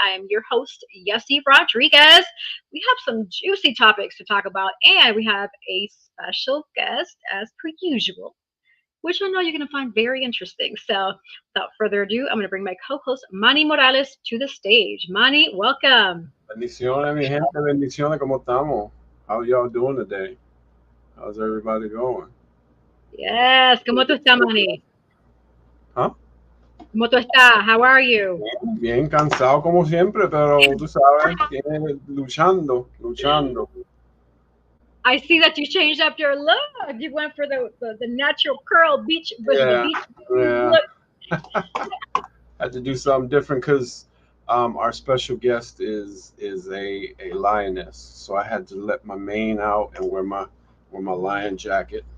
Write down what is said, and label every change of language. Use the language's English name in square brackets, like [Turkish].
[English] I am your host, Yessie Rodriguez. We have some juicy topics to talk about, and we have a special guest, as per usual, which I know you're going to find very interesting. So, without further ado, I'm going to bring my co host, Manny Morales, to the stage. Manny, welcome. [Spanish] Bendiciones, mi gente, bendiciones, ¿cómo estamos? [English] How y'all doing today? How's everybody going? Yes, [Spanish] ¿cómo tú estás, Manny? ¿Ah? ¿Cómo tú estás? [English] How are you? [Spanish] Bien cansado como siempre, pero tú sabes, luchando, luchando. [English] I see that you changed up your look. You went for the natural curl beach, was it the Yeah, beach yeah. look? Had to do something different because our special guest is a lioness, so I had to let my mane out and wear my lion jacket.